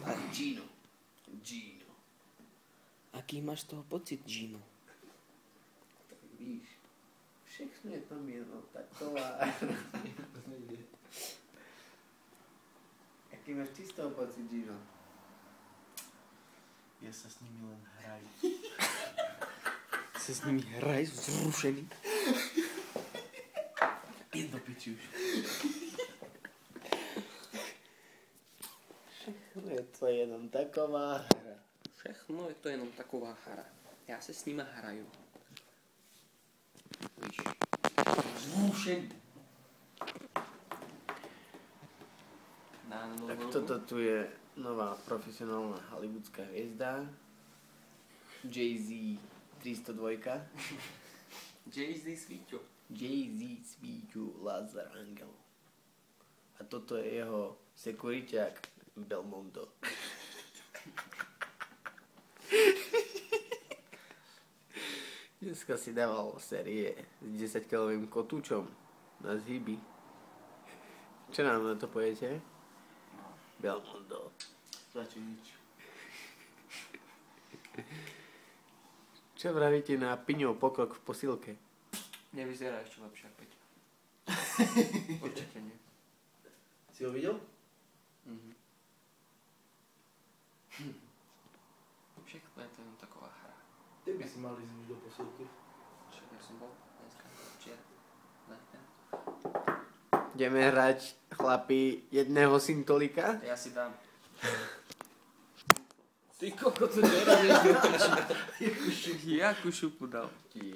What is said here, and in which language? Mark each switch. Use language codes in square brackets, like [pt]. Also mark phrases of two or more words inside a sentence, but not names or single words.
[sk] Gino. Gino. Aký máš z toho pocit, Gino? [cs] Tak víš, všechno je tam jenom taková. [sk] Aký máš ty z toho pocit, Gino? Ja sa s nimi len hrajú. Sa s nimi hraj, zrušený. Je do piči už. [cs] Všechno je to jenom taková hra. Všechno je to jenom taková hra. Já se s nima hraju. Víš. Zrušený. [sk] Tak toto tu je nová profesionálna hollywoodská hviezda. Jay-Z 302. Jay-Z Svíťo. Jay-Z Svíťu Lazar Angel. A toto je jeho sekuriťák Belmondo. Dneska si dával série s 10-kilovým kotúčom na zhyby. Čo nám na to poviete? Belmondo. Zatiaľ nič. Čo vravíte na Piňov pokrok v posilke? Nevyzerá ešte lepšie ako Peťo. Určite nie. Si ho videl? Mhm. [cs] Všechno je to jenom taková hra. [sk] Ty by si mal ísť už do posilky. Čo ja som bol dneska včera. Ideme hrať, chlapi, jedného syntolika. Ja si dám. Ty koko, to nerobíš do piči. Jakú šupu dal.